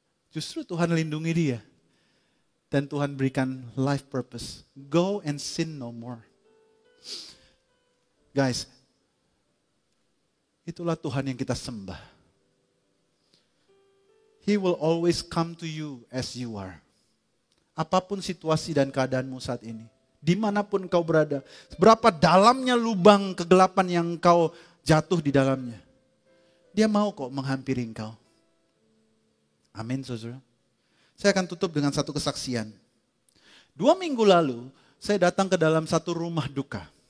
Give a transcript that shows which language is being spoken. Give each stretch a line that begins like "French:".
Indonesian: Justru Tuhan lindungi dia. Dan Tuhan berikan life purpose.
English: Go and sin no more.
Indonesian: Guys, itulah Tuhan yang kita sembah.
English: He will always come to you as you are.
Indonesian: Apapun situasi dan keadaanmu saat ini. Dimanapun kau berada. Berapa dalamnya lubang kegelapan yang kau jatuh di dalamnya. Dia mau kok menghampiri engkau. Amin, saudara. Saya akan tutup dengan satu kesaksian. 2 minggu lalu, saya datang ke dalam satu rumah duka.